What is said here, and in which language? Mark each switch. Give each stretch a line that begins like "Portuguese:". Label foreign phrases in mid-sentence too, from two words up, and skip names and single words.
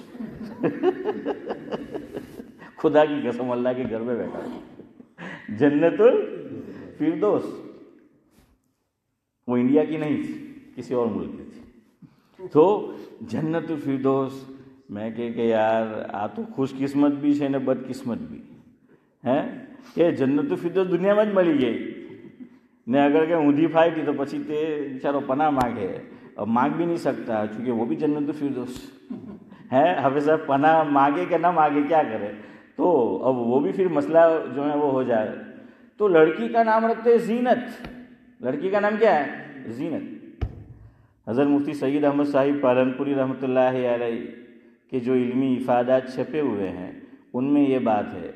Urdu: خدا کی قسم اللہ کے گھر میں بیٹھا جنت الفردوس. وہ انڈیا کی نہیں تھی, کسی اور ملک کی تھی. تو جنت الفردوس میں کہ یار
Gujarati: આ તો
Urdu: خوش قسمت بھی
Gujarati: છે ને બદ કિસ્મત બી હે કે જન્નત الفردوس દુનિયામાં જ મળી ગઈ ને. અગર કે ઊંધી ફાઈટી તો પછી તે બિચારો પનાહ માગે,
Urdu: اب مانگ بھی نہیں سکتا چونکہ وہ بھی جنت الفردوس ہے. حافظ صاحب پناہ مانگے کہ نہ مانگے کیا کرے, تو اب وہ بھی پھر مسئلہ جو ہے وہ ہو جائے. تو لڑکی کا نام رکھتے ہیں زینت. لڑکی کا نام کیا ہے؟ زینت. حضرت مفتی سید احمد صاحب پالنپوری رحمۃ اللہ علیہ کے جو علمی افادات چھپے ہوئے ہیں ان میں یہ بات ہے.